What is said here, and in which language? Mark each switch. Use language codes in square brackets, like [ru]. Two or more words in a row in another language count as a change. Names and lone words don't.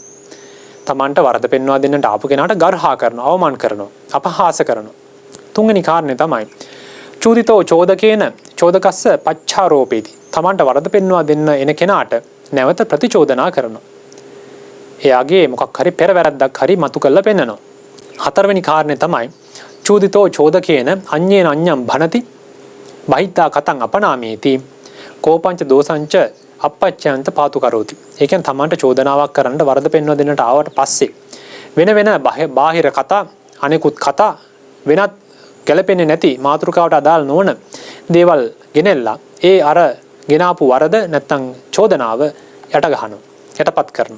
[si] තමන්ට වරද පෙන්වා දෙන්නට ආපු කෙනාට ගර්හා කරනවා, අවමාන කරනවා, අපහාස කරනවා. තුන්වෙනි කාරණේ තමයි [pi] චෝදිතෝ චෝදකේන චෝදකස්ස පච්චාරෝපේති. [si] තමන්ට වරද පෙන්වා දෙන්න එන කෙනාට නැවත ප්‍රතිචෝදනා කරනවා. එයාගේ මොකක් හරි පෙරවැරද්දක් හරි මතු කරලා පෙන්නනවා. හතරවෙනි කාරණේ තමයි [pi] චෝදිතෝ චෝදකේන අඤ්ඤේන අඤ්ඤං භනති බහිද්ධා කතං අපනාමේති කෝපංච දෝසංච අපච්චයන්ත පාතු කරෝති. [si] ඒ කියන්නේ තමන්ට චෝදනාවක් කරන්න වරද පෙන්වා දෙන්නට ආවට පස්සේ වෙන බාහිර කතා, අනෙකුත් කතා, වෙනත් ගැළපෙන්නේ නැති මාතෘකාවට අදාළ නොවන දේවල් ගෙනෙල්ලා ඒ අර ගෙනාපු වරද නැත්තම් චෝදනාව යට ගහනවා, යටපත් කරනවා.